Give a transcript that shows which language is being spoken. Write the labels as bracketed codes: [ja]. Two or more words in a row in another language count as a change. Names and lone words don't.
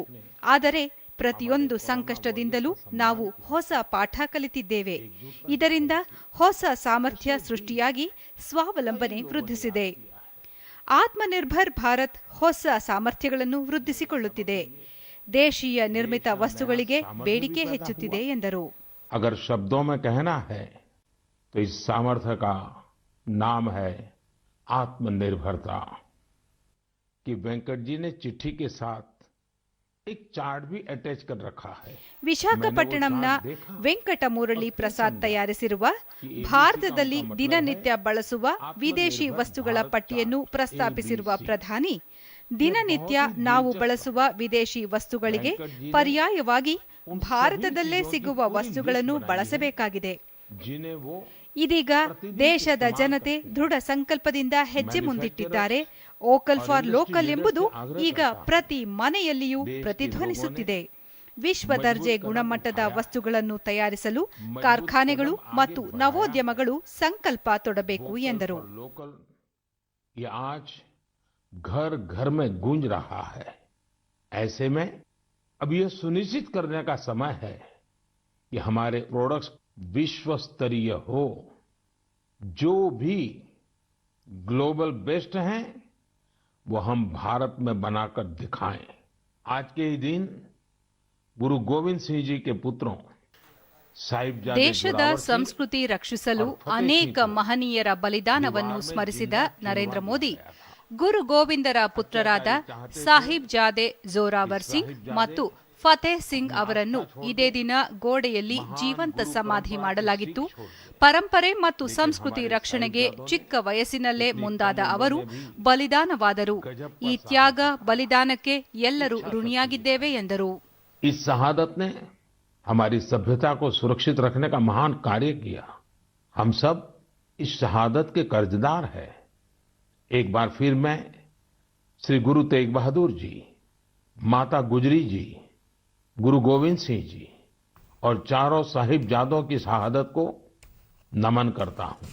[kn] ಆದರೆ ಪ್ರತಿಯೊಂದು ಸಂಕಷ್ಟದಿಂದಲೂ ನಾವು ಹೊಸ ಪಾಠ ಕಲಿತಿದ್ದೇವೆ. ಇದರಿಂದ ಹೊಸ ಸಾಮರ್ಥ್ಯ ಸೃಷ್ಟಿಯಾಗಿ ಸ್ವಾವಲಂಬನೆ ವೃದ್ಧಿಸಿದೆ. ಆತ್ಮನಿರ್ಭರ್ ಭಾರತ್ ಹೊಸ ಸಾಮರ್ಥ್ಯಗಳನ್ನು ವೃದ್ಧಿಸಿಕೊಳ್ಳುತ್ತಿದೆ. ದೇಶೀಯ ನಿರ್ಮಿತ ವಸ್ತುಗಳಿಗೆ ಬೇಡಿಕೆ ಹೆಚ್ಚುತ್ತಿದೆ ಎಂದರು. [hi] अगर शब्दों में कहना है तो इस सामर्थ्य का नाम है आत्मनिर्भरता। कि वेंकट जी ने चिट्ठी के साथ एक चार्ट भी अटैच कर रखा है. [kn] ವಿಶಾಖಪಟ್ಟಣಂನ ವೆಂಕಟ ಮುರಳಿ ಪ್ರಸಾದ್ ತಯಾರಿಸಿರುವ ಭಾರತದಲ್ಲಿ ದಿನನಿತ್ಯ ಬಳಸುವ ವಿದೇಶಿ ವಸ್ತುಗಳ ಪಟ್ಟಿಯನ್ನು ಪ್ರಸ್ತಾಪಿಸಿರುವ ಪ್ರಧಾನಿ, ದಿನನಿತ್ಯ ನಾವು ಬಳಸುವ ವಿದೇಶಿ ವಸ್ತುಗಳಿಗೆ ಪರ್ಯಾಯವಾಗಿ ಭಾರತದಲ್ಲೇ ಸಿಗುವ ವಸ್ತುಗಳನ್ನು ಬಳಸಬೇಕಾಗಿದೆ. ಇದೀಗ ದೇಶದ ಜನತೆ ದೃಢ ಸಂಕಲ್ಪದಿಂದ ಹೆಜ್ಜೆ ಮುಂದಿಟ್ಟಿದ್ದಾರೆ. [en] vocal for local [kn] ಎಂಬುದು ಈಗ ಪ್ರತಿ ಮನೆಯಲ್ಲಿಯೂ ಪ್ರತಿಧ್ವನಿಸುತ್ತಿದೆ. ವಿಶ್ವ ದರ್ಜೆ ಗುಣಮಟ್ಟದ ವಸ್ತುಗಳನ್ನು ತಯಾರಿಸಲು ಕಾರ್ಖಾನೆಗಳು ಮತ್ತು ನವೋದ್ಯಮಗಳು ಸಂಕಲ್ಪ ತೊಡಬೇಕು ಎಂದರು. [hi] घर घर में गूंज रहा है। ऐसे में अब यह सुनिश्चित करने का समय है कि हमारे प्रोडक्ट्स विश्व स्तरीय हो, जो भी [en] global best [hi] हैं वो हम भारत में बनाकर दिखाएं। आज के ही दिन गुरु गोविंद सिंह जी के पुत्रों [kn] ದೇಶದ ಸಂಸ್ಕೃತಿ ರಕ್ಷಿಸಲು ಅನೇಕ ಮಹನೀಯರ ಬಲಿದಾನವನ್ನು ಸ್ಮರಿಸಿದ ನರೇಂದ್ರ ಮೋದಿ, ಗುರು ಗೋವಿಂದರ ಪುತ್ರರಾದ ಸಾಹಿಬ್ ಜಾದೆ ಜೋರಾವರ್ ಸಿಂಗ್ ಮತ್ತು ಫತೇಹ್ ಸಿಂಗ್ ಅವರನ್ನು ಇದೇ ದಿನ ಗೋಡೆಯಲ್ಲಿ ಜೀವಂತ ಸಮಾಧಿ ಮಾಡಲಾಗಿತ್ತು. ಪರಂಪರೆ ಮತ್ತು ಸಂಸ್ಕೃತಿ ರಕ್ಷಣೆಗೆ ಚಿಕ್ಕ ವಯಸ್ಸಿನಲ್ಲೇ ಮುಂದಾದ ಅವರು ಬಲಿದಾನವಾದರು. ಈ ತ್ಯಾಗ, ಬಲಿದಾನಕ್ಕೆ ಎಲ್ಲರೂ ಋಣಿಯಾಗಿದ್ದೇವೆ ಎಂದರು. [hi] इस शहादत ने हमारी सभ्यता को सुरक्षित रखने का महान कार्य किया. हम सब इस शहादत के कर्जदार हैं. एक बार फिर मैं श्री गुरु तेग बहादुर जी, माता गुजरी जी, गुरु गोविंद सिंह जी और चारों साहिबजादों की शहादत को नमन करता हूं.